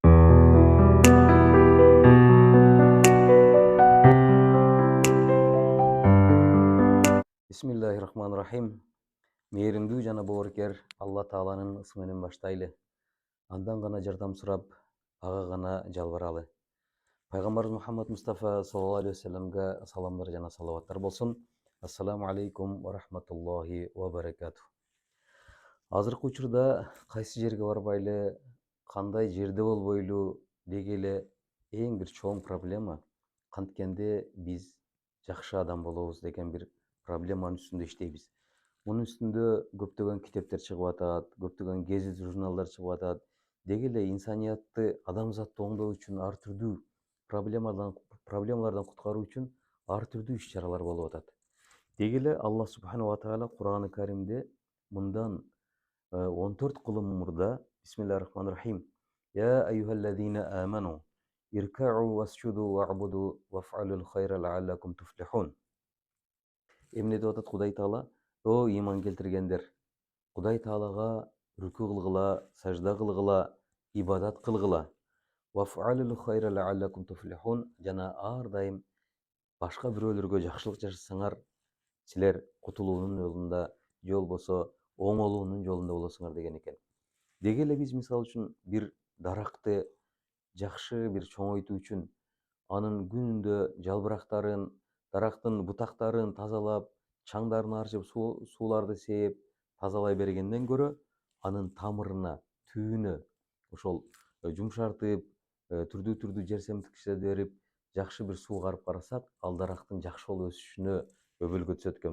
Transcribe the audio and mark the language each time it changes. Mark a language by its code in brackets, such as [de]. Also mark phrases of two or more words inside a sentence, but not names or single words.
[ar] بسم الله الرحمن الرحيم. [ky] Мээримдүү жана боорукер Алла Тааланын ысы менен баштайлы. Андан гана жардам сурап, ага гана жалбаралы. Пайгамбарыбыз Мухаммад Мустафа [ar] صلى الله عليه وسلم [ky] саламдар жана салаваттар болсун. [ar] السلام عليكم ورحمة الله وبركاته. [ky] Азыркы учурда кайсы жерге барбайлы, кандай жерде болбойлу деги эле эң бир чоң проблема канткенде биз жакшы адам болобуз деген бир проблеманын үстүндө иштейбиз. Мунун үстүндө көптөгөн китептер чыгып атат, көптөгөн гезит журналдар чыгып атат. Деги эле инсаниятты, адамзатты оңдоо үчүн ар түрдүү проблемалардан куткаруу үчүн ар түрдүү иш-чаралар болуп атат. Деги эле [ar] الله سبحانه وتعالى [ky] Кур'ан-ы Каримде мындан 14 кылым мурда [ar] بسم الله الرحمن الرحيم. يا أيها الذين آمنوا اركعوا واسجدوا واعبدوا وافعلوا الخير لعلكم تفلحون. [ky] Эмне деп атат Кудай Таала? О иман келтиргендер, Кудай Таалага рүкү кылгыла, сажда кылгыла, ибадат кылгыла. [ar] وافعلوا الخير لعلكم تفلحون. [ky] Жана ар дайым башка бирөөлөргө жакшылык жашасаңар, силер кутулуунун жолунда, же болбосо оңолуунун жолунда болосуңар деген экен. Деги эле биз мисалы үчүн бир даракты жакшы бир чоңойтуу үчүн анын күнүндө жалбырактарын, дарактын бутактарын тазалап, чаңдарын арчып, сууларды сээп, тазалай бергенден көрө анын тамырына, түбүнө ошол жумшартып, түрдүү жерсемдикчилерди берип, жакшы бир суу карып карасак, ал дарактын жакшы болуп өсүшүнө өбөлгө түзөт экенбиз.